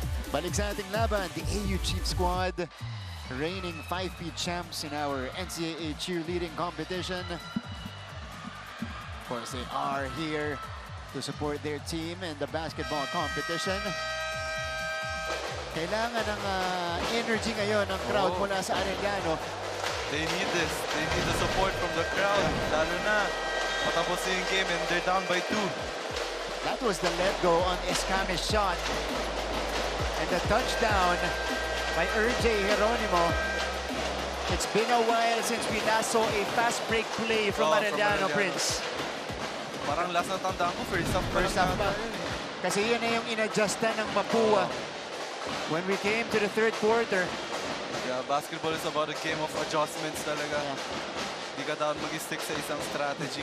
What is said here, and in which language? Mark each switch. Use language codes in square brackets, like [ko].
[en] Balik sa ating laban, the AU Chiefs squad, reigning 5P champs in our NCAA cheerleading competition. Of course, they are here to support their team in the basketball competition. [tl] Kailangan ng energy ngayon ng crowd mula sa Arellano. [en] They need this. They need the support from the crowd. Lalo na patapos na yung game and they're down by 2. That was the let go on Escamis' shot. And the touchdown by RJ Geronimo. It's been a while since we last saw a fast break play from Arellano, Prince. [tl] Parang last na tandaan ko, first half pa. Kasi yun na yung inadjustan ng Mapua. [en] When we came to the third quarter. Yeah, basketball is about a game of adjustments talaga. [tl] Hindi ka dapat mag-stick sa isang strategy.